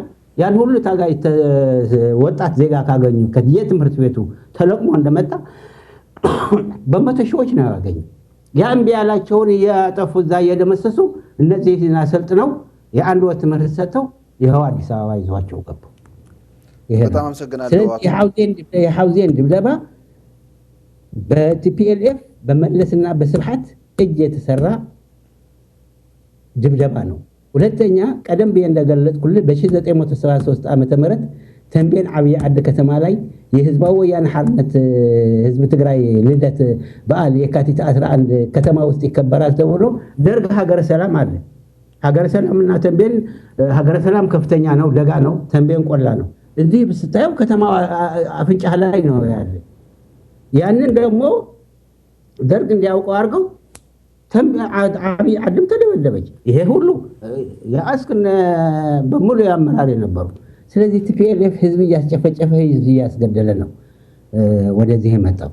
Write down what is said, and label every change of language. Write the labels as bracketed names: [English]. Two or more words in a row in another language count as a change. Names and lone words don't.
[Amharic] ያን ሁሉ ታጋይ ወጣት ዜጋ ካገኙ ከየትምህርት ቤቱ ተለቅሞ እንደመጣ በመቶ ሺዎች ነው ያገኙ። ያን ቢያላቸውን ያጠፉ እዛ እየደመሰሱ እነዚህን አሰልጥነው የአንድ ወር ትምህርት ሰጥተው ይኸው አዲስ አበባ ይዟቸው ገቡ። በጣም አመሰግናለሁ። የሐውዜን ድብደባ በቲፒኤልኤፍ በመለስና በስብሐት እጅ የተሰራ ድብደባ ነው። ሁለተኛ ቀደም ብዬ እንደገለጽኩልህ በ1973 ዓመተ ምህረት ተንቤን ዓብይ ዓዲ ከተማ ላይ የህዝባዊ ወያነ ሓርነት ህዝብ ትግራይ ልደት በዓል የካቲት 11 ከተማ ውስጥ ይከበራል ተብሎ ደርግ ሀገረ ሰላም አለ። ሀገረ ሰላምና ተንቤን ሀገረ ሰላም ከፍተኛ ነው፣ ደጋ ነው፣ ተንቤን ቆላ ነው። እዚህ ስታየው ከተማ አፍንጫ ላይ ነው ያለ። ያንን ደግሞ ደርግ እንዲያውቀው አድርገው ዓብይ ዓዲም ተደበደበች። ይሄ ሁሉ የአስክነ በሙሉ ያመራር የነበሩ። ስለዚህ ቲፒኤልኤፍ ህዝብ እያስጨፈጨፈ ህዝብ እያስገደለ ነው ወደዚህ የመጣው።